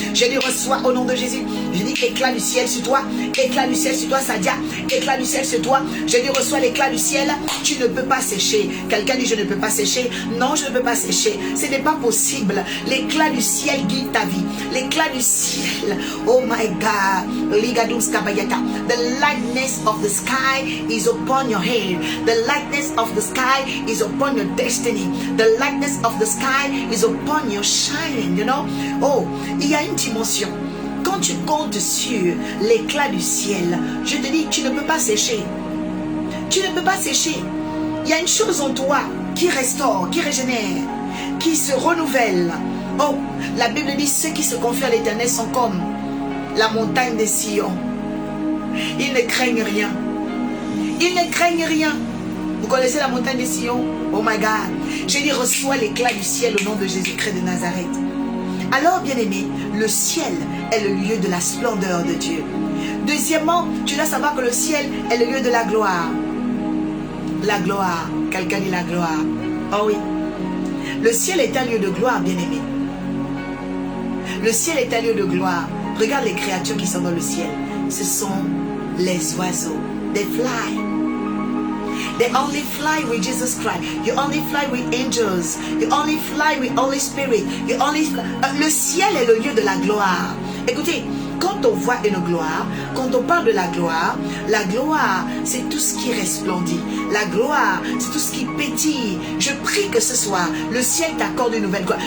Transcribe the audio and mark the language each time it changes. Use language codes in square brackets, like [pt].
[fr] J'ai dit reçois au nom de Jésus. J'ai dit éclat du ciel sur toi. Éclat du ciel sur toi, Sadia. Éclat du ciel sur toi. J'ai dit reçois l'éclat du ciel. Tu ne peux pas sécher. Quelqu'un dit je ne peux pas sécher. Non, je ne peux pas sécher. Ce n'est pas possible. L'éclat du ciel guide ta vie. L'éclat du ciel. Oh my God. Ligadus kabayata. [en] The lightness of the sky is upon your head. The lightness of the sky is upon your destiny. The lightness of the sky is upon your shining. You know? [fr] Oh, il y a une dimension. Quand tu comptes sur l'éclat du ciel, je te dis, tu ne peux pas sécher. Tu ne peux pas sécher. Il y a une chose en toi qui restaure, qui régénère, qui se renouvelle. Oh, la Bible dit, ceux qui se confient à l'Éternel sont comme la montagne de Sion. Ils ne craignent rien. Ils ne craignent rien. Vous connaissez la montagne de Sion? Oh my God. J'ai dit, reçois l'éclat du ciel au nom de Jésus-Christ de Nazareth. Alors, bien-aimé, le ciel est le lieu de la splendeur de Dieu. Deuxièmement, tu dois savoir que le ciel est le lieu de la gloire. La gloire. Quelqu'un dit la gloire. Oh oui. Le ciel est un lieu de gloire, bien-aimé. Le ciel est un lieu de gloire. Regarde les créatures qui sont dans le ciel. Ce sont les oiseaux. [en] They fly. They only fly with Jesus Christ. You only fly with angels. You only fly with Holy Spirit. You only fly. [fr] Le ciel est le lieu de la gloire. Écoutez, quand on voit une gloire, quand on parle de la gloire, c'est tout ce qui resplendit. La gloire, c'est tout ce qui pétille. Je prie que ce soir, le ciel t'accorde une nouvelle gloire.